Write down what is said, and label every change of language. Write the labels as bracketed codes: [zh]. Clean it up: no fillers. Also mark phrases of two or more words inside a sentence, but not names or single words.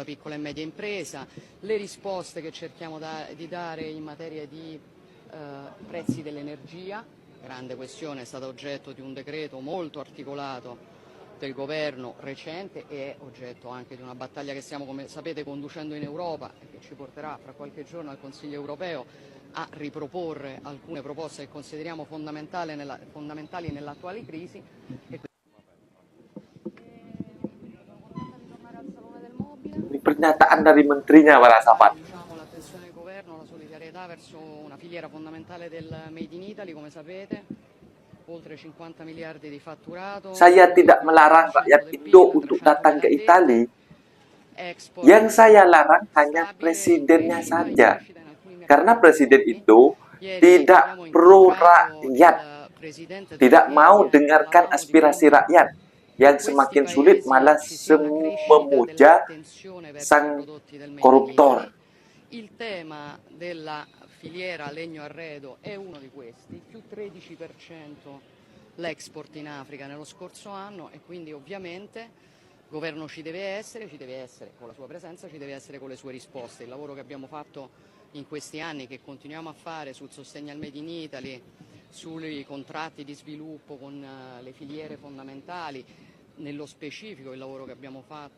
[it] piccola e media impresa, le risposte che cerchiamo di dare in materia di prezzi dell'energia, grande questione, è stata oggetto di un decreto molto articolato del governo recente e è oggetto anche di una battaglia che stiamo, come sapete, conducendo in Europa e che ci porterà fra qualche giorno al Consiglio europeo a riproporre alcune proposte che consideriamo fondamentali nell'attuale crisi. [id] Ini pernyataan dari menterinya, para sahabat. [it] Diciamo l'attenzione del governo, la solidarietà verso una filiera fondamentale del Made in Italy, come sapete, oltre 50 miliardi di fatturato. [id] Saya tidak melarang rakyat Indo untuk datang ke Italia. Yang saya larang hanya presidennya saja. Karena presiden itu tidak pro rakyat, tidak mau dengarkan aspirasi rakyat. Yang semakin sulit malah memuja sang koruptor. [it] Il tema della filiera legno-arredo è uno di questi, più 13% l'export in Africa nello scorso anno e quindi ovviamente il governo ci deve essere con la sua presenza, ci deve essere con le sue risposte. Il lavoro che abbiamo fatto in questi anni, che continuiamo a fare sul sostegno al Made in Italy, sui contratti di sviluppo con le filiere fondamentali, nello specifico il lavoro che abbiamo fatto